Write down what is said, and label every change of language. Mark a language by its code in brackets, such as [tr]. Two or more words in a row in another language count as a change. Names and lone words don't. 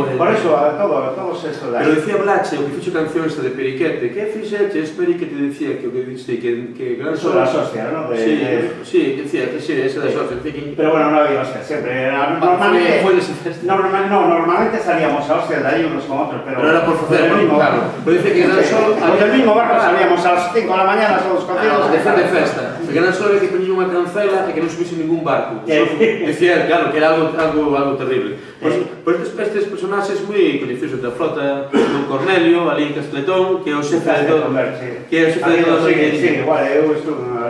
[es] Por eso, todos estos de aí. [gl] Pero dicía Blache, o que fixo canción esta de Periquete, que fixeches, Periquete dicía que o que dixiste, que Gran Sol... [es] Eso das hostias, ¿no? [gl] Sí, dicía que sí, esa das hostias. Pero bueno, non había hostias, sempre. [es] Normalmente salíamos a hostias de aí unos con otros, pero [gl] era por facer, claro. Pero [es] dice que [gl] Gran Sol... [es] Por el mismo barco salíamos a las 5 de la mañana, todos cocidos. [gl] De festa. Que Gran Sol era que poñía unha cancela e que non subise ningún barco. Dicía, claro, que era algo terrible. Pois Pois estes personaxes moi coñecidos da flota, Don Cornelio, ali en Castletón, que é o xefe de todo. Que é o xefe de todo. Sí, igual, eu estuve ali.